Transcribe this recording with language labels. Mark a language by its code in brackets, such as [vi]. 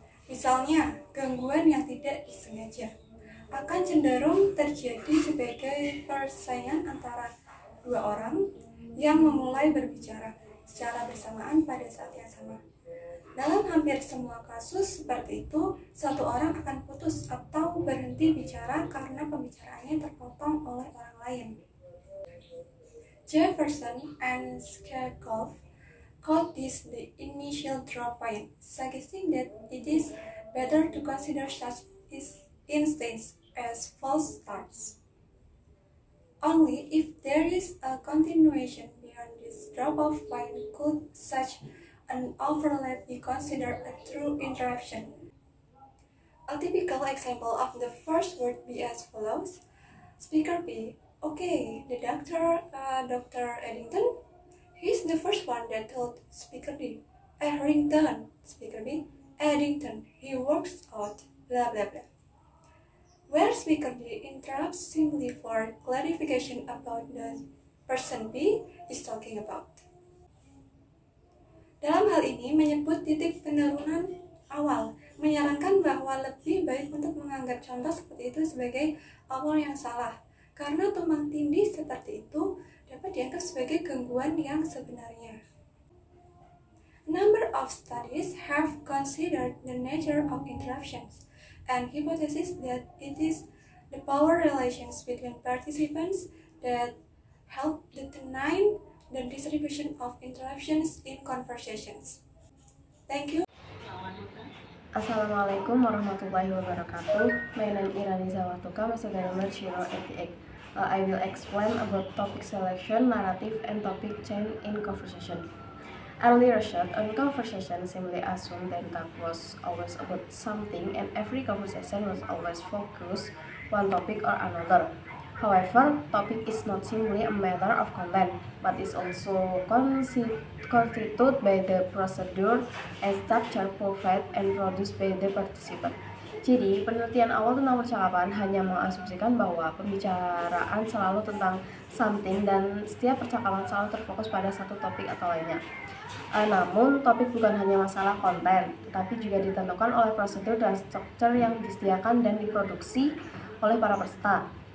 [id] Misalnya, gangguan yang tidak disengaja akan cenderung terjadi sebagai persaingan antara dua orang yang memulai berbicara secara bersamaan pada saat yang sama. Dalam hampir semua kasus seperti itu, satu orang akan putus atau berhenti bicara karena pembicaraannya terpotong oleh orang lain. [en] Jefferson and Scarecrow called this the initial drop point, suggesting that it is better to consider such instances as false starts. Only if there is a continuation beyond this drop-off point could such an overlap be considered a true interruption. A typical example of the first word be as follows. Speaker B, okay, the doctor, Dr. Eddington, he's the first one that told Speaker D, Harrington, Speaker B, Eddington, he works out, blah blah blah. Where Speaker D interrupts simply for clarification about the person B is talking about. [id] Dalam hal ini menyebut titik penurunan awal, menyarankan bahwa lebih baik untuk menganggap contoh seperti itu sebagai awal yang salah, karena tumpang tindih seperti itu dapat dianggap sebagai gangguan yang sebenarnya. [en] A number of studies have considered the nature of interruptions and hypothesis that it is the power relations between participants that help determine the distribution of interruptions in conversations. Thank you. [ar] Assalamualaikum warahmatullahi wabarakatuh. [en] My name is Irani Zawatuka, my student number 088. I will explain about topic selection, narrative, and topic change in conversation. Early research on conversation simply assumed that talk was always about something and every conversation was always focused one topic or another. However, topic is not simply a matter of content, but is also constituted by the procedure and structure provided and produced by the participant. [id] Jadi, penelitian awal tentang percakapan hanya mengasumsikan bahwa pembicaraan selalu tentang [en] something [id] dan setiap percakapan selalu terfokus pada satu topik atau lainnya. Namun, topik bukan hanya masalah konten, tetapi juga ditentukan oleh prosedur dan struktur yang disediakan dan diproduksi oleh para peserta.